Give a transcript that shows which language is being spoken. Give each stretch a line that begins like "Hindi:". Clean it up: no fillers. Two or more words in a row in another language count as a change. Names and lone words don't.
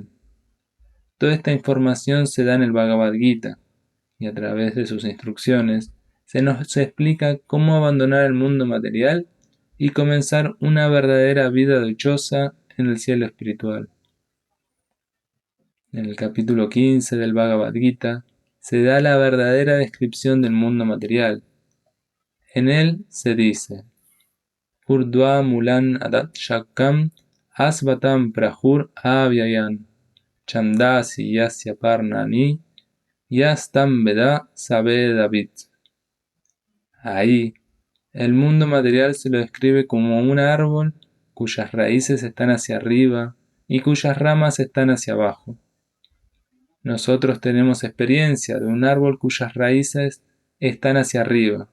Spanish: Toda esta información se da en el Bhagavad Gita, y a través de sus instrucciones se nos explica cómo abandonar el mundo material y comenzar una verdadera vida dichosa en el cielo espiritual. En el capítulo 15 del Bhagavad Gita se da la verdadera descripción del mundo material. En él se dice:
Sanskrit: Urdhva mulan adat shakam asvatam prahur avyayan chandasi yasya parnani yastam veda sabedavit.
Spanish: Ahí, el mundo material se lo describe como un árbol cuyas raíces están hacia arriba y cuyas ramas están hacia abajo. Nosotros tenemos experiencia de un árbol cuyas raíces están hacia arriba.